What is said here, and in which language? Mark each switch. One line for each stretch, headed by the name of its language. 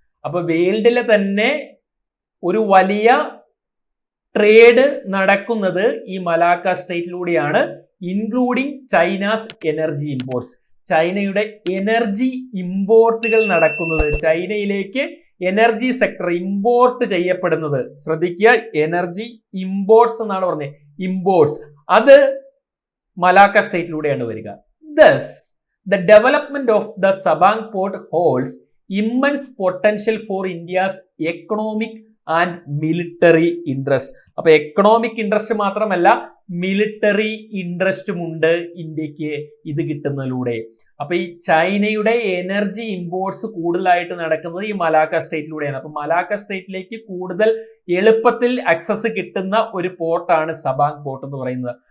Malayalam: അപ്പൊ വേൾഡിലെ തന്നെ ഒരു വലിയ ട്രേഡ് നടക്കുന്നത് ഈ Malacca സ്ട്രെയിറ്റിലൂടെയാണ്,
English: Including China's energy imports.
Malayalam: ചൈനയുടെ എനർജി ഇമ്പോർട്ടുകൾ നടക്കുന്നത്, ചൈനയിലേക്ക് എനർജി സെക്ടർ ഇമ്പോർട്ട് ചെയ്യപ്പെടുന്നത്, ശ്രദ്ധിക്കുക, എനർജി ഇമ്പോർട്ട്സ് എന്നാണ് പറഞ്ഞത്, ഇമ്പോർട്ട്സ്, അത് മലാക്ക സ്ട്രെയിറ്റിലൂടെയാണ് വരിക.
English: Thus the development of the Sabang port holds immense potential for India's economic and military interest.
Malayalam: അപ്പോൾ എക്കണോമിക് ഇൻട്രസ്റ്റ് മാത്രമല്ല, മിലിറ്ററി ഇൻട്രസ്റ്റും ഉണ്ട് ഇന്ത്യക്ക് ഇത് കിട്ടുന്നതിലൂടെ. അപ്പൊ ഈ ചൈനയുടെ എനർജി ഇമ്പോർട്ട്സ് കൂടുതലായിട്ട് നടക്കുന്നത് ഈ മലാക്ക സ്ട്രെയിറ്റിലൂടെയാണ്. അപ്പൊ മലാക്ക സ്ട്രെയിറ്റിലേക്ക് കൂടുതൽ എളുപ്പത്തിൽ ആക്സസ് കിട്ടുന്ന ഒരു പോർട്ടാണ് സബാങ് പോർട്ട് എന്ന് പറയുന്നത്.